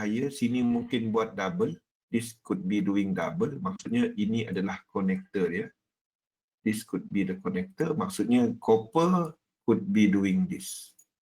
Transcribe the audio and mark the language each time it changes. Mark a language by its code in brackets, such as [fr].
[id] Sini mungkin buat double. [en] This could be doing double. [id] Maksudnya ini adalah connector dia. [en] This could be the connector. [id] Maksudnya [en] copper could be doing this.